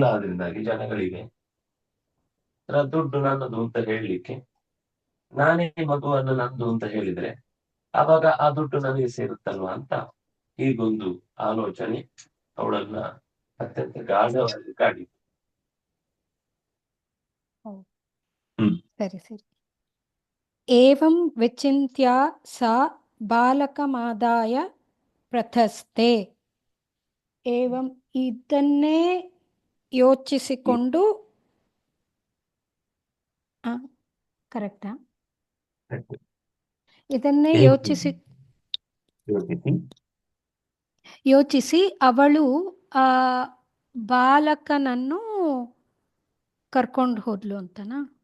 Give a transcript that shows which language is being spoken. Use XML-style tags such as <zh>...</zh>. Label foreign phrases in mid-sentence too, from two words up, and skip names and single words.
<kn>ಆದ್ರಿಂದಾಗಿ ಜನಗಳಿಗೆ ದುಡ್ಡು ನನ್ನದು ಅಂತ ಹೇಳಲಿಕ್ಕೆ, ನಾನೇ ಮಗುವನ್ನು ನಂದು ಅಂತ ಹೇಳಿದ್ರೆ ಆವಾಗ ಆ ದುಡ್ಡು ನನಗೆ ಸೇರುತ್ತಲ್ವಾ ಅಂತ ಹೀಗೊಂದು ಆಲೋಚನೆ ಅವಳನ್ನ ಅತ್ಯಂತ ಗಾಢವಾಗಿ ಕಾಡಿತು. ಸರಿ.</kn> <sa>ಏವಂ ವಿಚಿಂತ್ಯ ಸಾ ಬಾಲಕಮಾದಾಯ ಪ್ರಥಸ್ತೆ.</sa> <kn>ಏವಂ ಇದನ್ನೇ ಯೋಚಿಸಿಕೊಂಡು, ಕರೆಕ್ಟಾ? ಇದನ್ನೇ ಯೋಚಿಸಿ ಅವಳು ಆ ಬಾಲಕನನ್ನು ಕರ್ಕೊಂಡು ಹೋದ್ಲು ಅಂತನಾ?</kn>